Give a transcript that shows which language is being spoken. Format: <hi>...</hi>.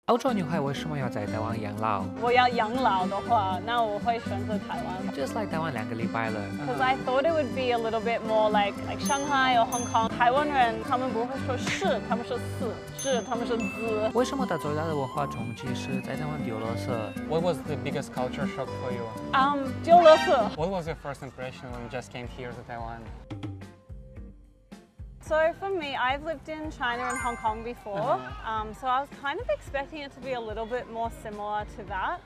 <zh>澳洲女孩为什么要在台湾养老？我要养老的话，那我会选择台湾。就是来台湾2个礼拜了。</zh> <en>Because I thought it would be a little bit more like Shanghai or Hong Kong.</en> <zh>台湾人他们不会说是，他们说是他们说滋。为什么他最大的文化冲击是在台湾丢垃圾</zh> <en>What was the biggest culture shock for you?</en> <zh>丢垃圾。</zh> <en>What was your first impression when you just came here to Taiwan? So for me, I've lived in China and Hong Kong before, so I was kind of expecting it to be a little bit more similar to that.</en>